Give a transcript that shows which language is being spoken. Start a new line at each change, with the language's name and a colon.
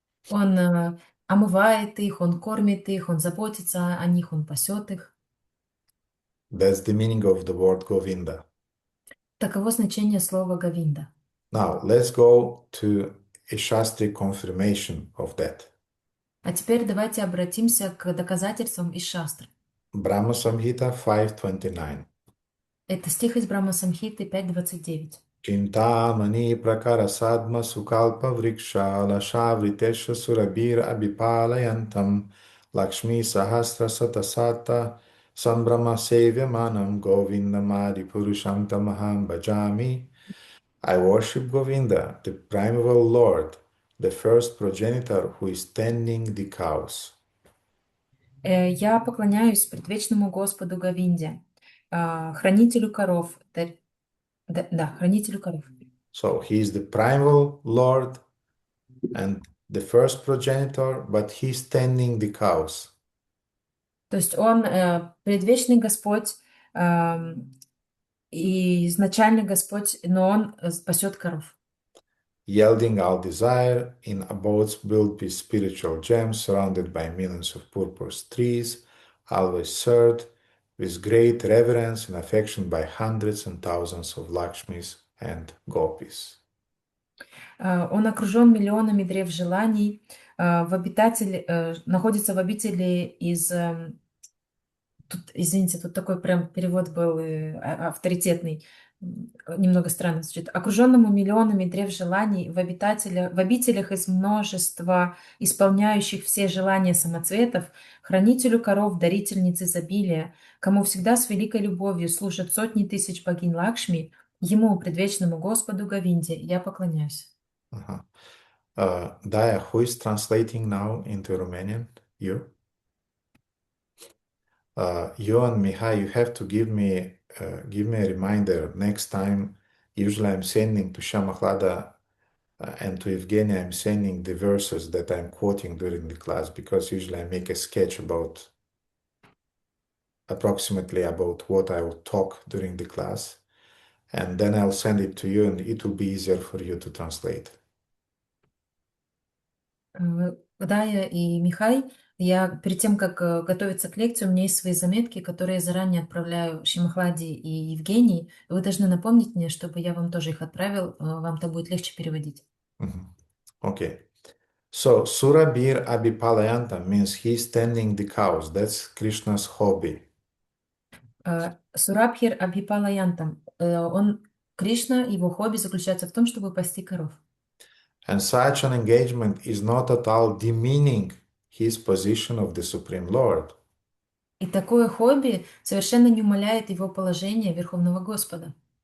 Russian: Он омывает их, он кормит их, он заботится о них, он пасет их.
English: That's the meaning of the word Govinda.
Russian: Таково значение слова Говинда.
English: Now, let's go to a Shastri confirmation of that.
Russian: А теперь давайте обратимся к доказательствам из Шастры.
English: Brahma Samhita 5.29.
Russian: Это стих из Брахма Самхиты 5.29.
Sanskrit: Chintamani prakara sadma sukalpa vrikshala shavritesha surabir abhipalayantam Lakshmi sahasra satasata sambrahma sevyamanam govindamadi purusham tamaham bhajami.
English: I worship Govinda, the primeval Lord, the first progenitor who is tending the cows.
Russian: Я поклоняюсь предвечному Господу Говинде, хранителю коров. Да, хранителю коров.
English: So he is the primeval Lord and the first progenitor, but he's tending the cows.
Russian: То есть он предвечный Господь и изначальный Господь, но он пасет коров.
English: Yielding all desire in abodes built with spiritual gems, surrounded by millions of purple trees, always served with great reverence and affection by hundreds and thousands of Lakshmis and Gopis.
Russian: Он окружен миллионами древ желаний, находится в обители из... Извините, тут такой прям перевод был авторитетный, немного странно звучит. Окруженному миллионами древ желаний в обителях из множества исполняющих все желания самоцветов, хранителю коров, дарительниц изобилия, кому всегда с великой любовью служат сотни тысяч богинь Лакшми, ему, предвечному Господу Говинде, я поклоняюсь.
English: Daya, who is translating now into Romanian? You? You and Mihai, you have to give me a reminder next time. Usually I'm sending to Shamaklada and to Evgenia, I'm sending the verses that I'm quoting during the class, because usually I make a sketch approximately about what I will talk during the class, and then I'll send it to you and it will be easier for you to translate.
Russian: Дая и Михай, я перед тем, как готовиться к лекции, у меня есть свои заметки, которые я заранее отправляю Шимахладе и Евгении. Вы должны напомнить мне, чтобы я вам тоже их отправил, вам так будет легче переводить.
English: Okay. So, Surabir Abhipalayanta means he's tending the cows. That's Krishna's hobby.
Russian: Сурабхир Абхипалаянтам. Кришна, его хобби заключается в том, чтобы пасти коров.
English: And such an engagement is not at all demeaning his position of the Supreme Lord.
Russian: И такое хобби совершенно не умаляет его положение Верховного Господа.